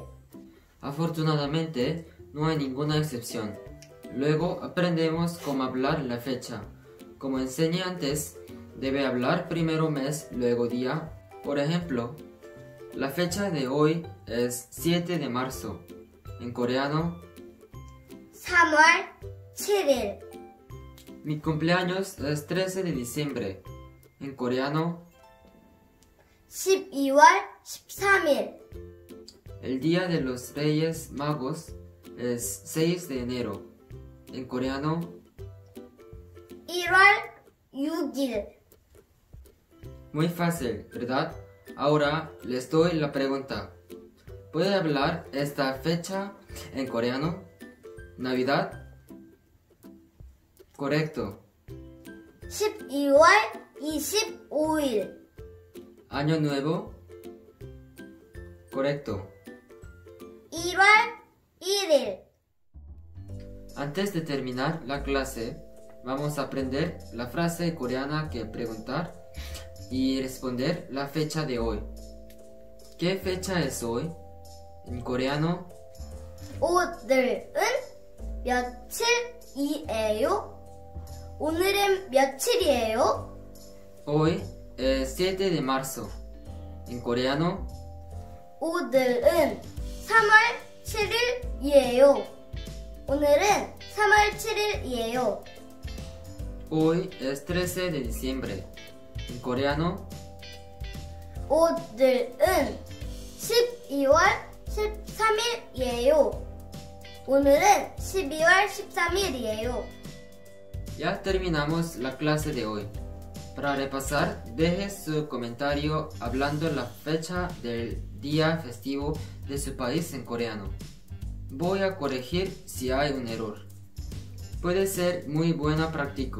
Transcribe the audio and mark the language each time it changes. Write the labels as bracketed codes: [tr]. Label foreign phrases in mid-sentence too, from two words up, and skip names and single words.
[es] Afortunadamente, no hay ninguna excepción. Luego aprendemos cómo hablar la fecha. Como enseñé antes, debe hablar primero mes, luego día. Por ejemplo, la fecha de hoy es 7 de marzo. En coreano, [ko] 3월 7일, [es] mi cumpleaños es 13 de diciembre. En coreano, [ko] 12월 13일, [es] el día de los Reyes Magos es 6 de enero. En coreano, [ko] 1월 6일. [es] muy fácil, ¿verdad? Ahora les doy la pregunta. ¿Puede hablar esta fecha en coreano? ¿Navidad? Correcto. [ko] 12월 25일, [es] ¿Año Nuevo? Correcto. [ko] 1월 1일. [es] Antes de terminar la clase, vamos a aprender la frase coreana que preguntar y responder la fecha de hoy. ¿Qué fecha es hoy? En coreano, [ko] 오늘은 며칠이에요? 오늘은 며칠이에요? [es] hoy es 7 de marzo. En coreano, [ko] 오늘은 3월 7일이에요. 오늘은 3월 7일이에요. [es] hoy es 13 de diciembre. En coreano, [ko] 오늘은 12월 13일이에요. 오늘은 12월 13일이에요. [es] ya terminamos la clase de hoy. Para repasar, deje su comentario hablando la fecha del día festivo de su país en coreano. Voy a corregir si hay un error. Puede ser muy buena práctica.